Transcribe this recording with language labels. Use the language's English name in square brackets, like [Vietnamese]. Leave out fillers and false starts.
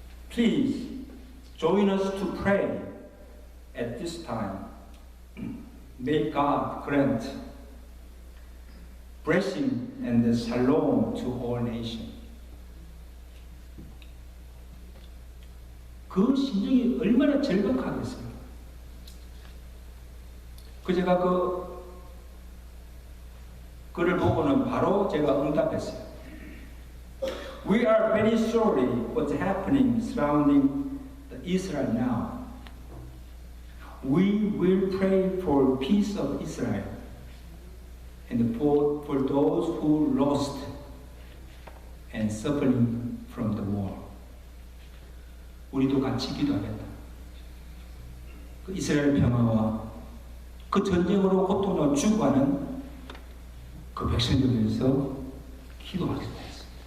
[English] Please join us to pray at this time. May God grant blessing and shalom to all nations. [Korean] 그 심정이 얼마나 절박하겠어요. 제가 글을 보고는 바로 제가 응답했어요. [English] We are very sorry what's happening surrounding Israel now. We will pray for peace of Israel and for those who lost and suffering from the war. [Korean] 우리도 같이 기도하겠다. 그 이스라엘 평화와 그 전쟁으로 고통으로 죽어가는 그 백성들을 위해서 기도하겠다 했습니다.